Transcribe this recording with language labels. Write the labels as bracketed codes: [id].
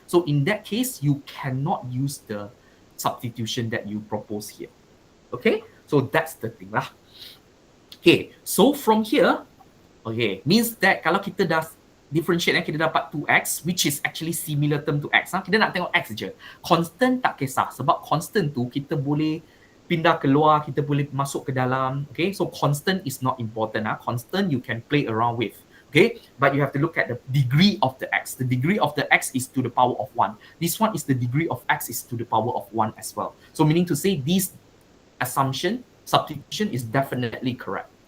[en] So in that case, you cannot use the substitution that you propose here. Okay, so that's the thing lah. Okay, so from here, okay, means that [ms] kalau kita dah differentiate, kita dapat 2x, [en] which is actually similar term to x. [ms] Kita nak tengok x je. Constant tak kisah, sebab constant tu kita boleh pindah keluar, kita boleh masuk ke dalam. [en] Okay, so constant is not important. Constant you can play around with. Okay, but you have to look at the degree of the x. The degree of the x is to the power of 1. This one is the degree of x is to the power of 1 as well. So meaning to say this assumption, substitution is definitely correct.